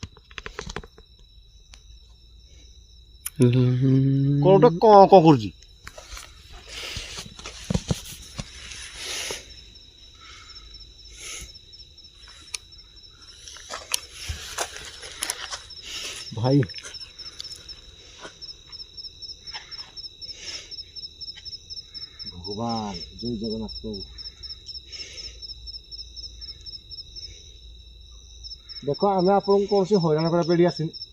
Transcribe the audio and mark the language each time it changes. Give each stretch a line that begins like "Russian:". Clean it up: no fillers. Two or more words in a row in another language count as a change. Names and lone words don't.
Odia: କ'ଣ ଗୋଟେ କ'ଣ କରୁଛି? ଭାଇ ଭଗବାନ ଜୟ ଜଗନ୍ନାଥ ପ୍ରଭୁ। ଦେଖ ଆମେ ଆପଣଙ୍କୁ କୌଣସି ହଇରାଣ କରିବା ପାଇଁ ଆସିନି।